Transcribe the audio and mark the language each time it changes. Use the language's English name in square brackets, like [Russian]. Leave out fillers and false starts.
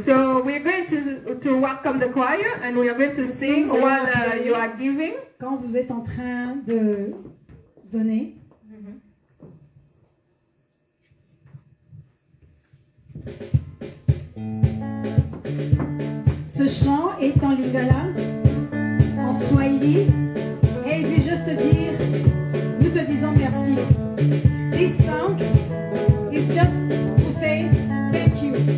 [English] So we're going to welcome the choir and we are going to sing while you are giving. [French] Quand vous êtes en train de donner. Ce chant est en lingala, en swahili, et il veut juste te dire, nous te disons merci. [English] This song is just to say thank you.